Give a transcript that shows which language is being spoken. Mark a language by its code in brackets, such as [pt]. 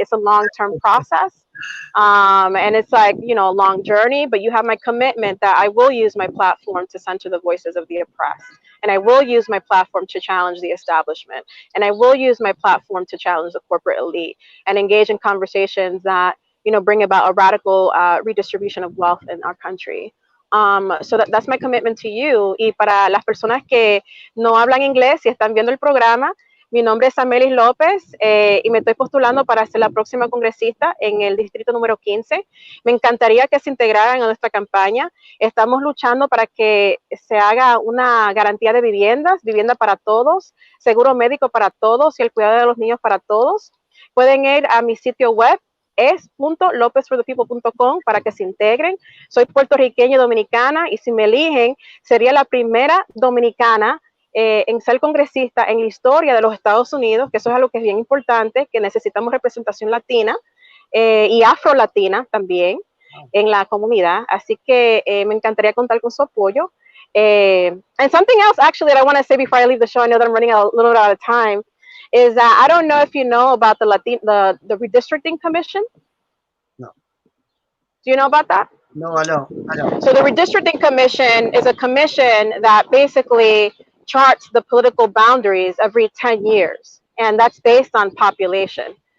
[en] It's a long-term process. And it's like, a long journey, but you have my commitment that I will use my platform to center the voices of the oppressed. And I will use my platform to challenge the establishment. And I will use my platform to challenge the corporate elite and engage in conversations that, bring about a radical redistribution of wealth in our country. So that's my commitment to you. [es] Y para las personas que no hablan inglés y están viendo el programa, mi nombre es Samelys Lopez y me estoy postulando para ser la próxima congresista en el distrito número 15. Me encantaría que se integraran a nuestra campaña. Estamos luchando para que se haga una garantía de viviendas, vivienda para todos, seguro médico para todos y el cuidado de los niños para todos. Pueden ir a mi sitio web es.lopezforthepeople.com para que se integren. Soy puertorriqueña y dominicana y si me eligen, sería la primera dominicana en ser congresista en la historia de los Estados Unidos, que eso es algo que es bien importante, que necesitamos representación latina y afro-latina también en la comunidad. Así que me encantaría contar con su apoyo. [en] And something else actually that I want to say before I leave the show, I know that I'm running a little bit out of time, is that I don't know if you know about the redistricting commission. No. Do you know about that? No, I don't. So the redistricting commission is a commission that basically charts the political boundaries every 10 years, and that's based on population.